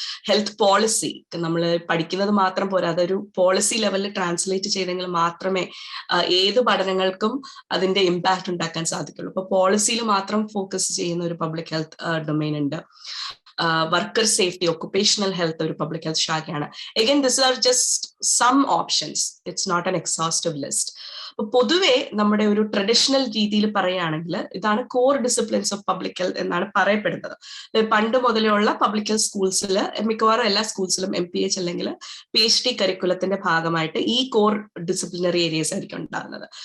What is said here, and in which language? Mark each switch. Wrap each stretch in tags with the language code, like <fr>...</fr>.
<ml>Health policy നമ്മൾ പഠിക്കുന്നത് മാത്രം പോരാ, അതൊരു പോളിസി ലെവലിൽ ട്രാൻസ്ലേറ്റ് ചെയ്തെങ്കിൽ മാത്രമേ ഏത് പഠനങ്ങൾക്കും അതിന്റെ ഇമ്പാക്ട് ഉണ്ടാക്കാൻ സാധിക്കുള്ളൂ. അപ്പൊ പോളിസിയിൽ മാത്രം ഫോക്കസ് ചെയ്യുന്ന ഒരു പബ്ലിക് ഹെൽത്ത് ഡൊമൈൻ ഉണ്ട്. വർക്കർ സേഫ്റ്റി, ഒക്കുപേഷണൽ ഹെൽത്ത് ഒരു public health ശാഖയാണ്.</ml> <en>Again, these are just some options. It's not an exhaustive list.</en> <ml>പൊതുവെ നമ്മുടെ ഒരു ട്രഡീഷണൽ രീതിയിൽ പറയുകയാണെങ്കിൽ ഇതാണ്</ml> <en>core disciplines of public health</en> <ml>എന്നാണ് പറയപ്പെടുന്നത്. പണ്ട് മുതലുള്ള പബ്ലിക് ഹെൽത്ത് സ്കൂൾസിൽ, മിക്കവാറും എല്ലാ സ്കൂൾസിലും MPH അല്ലെങ്കിൽ PhD കരിക്കുലത്തിന്റെ ഭാഗമായിട്ട് ഈ കോർ ഡിസിപ്ലിനറി ഏരിയസ് ആയിരിക്കും ഉണ്ടാകുന്നത്.</ml>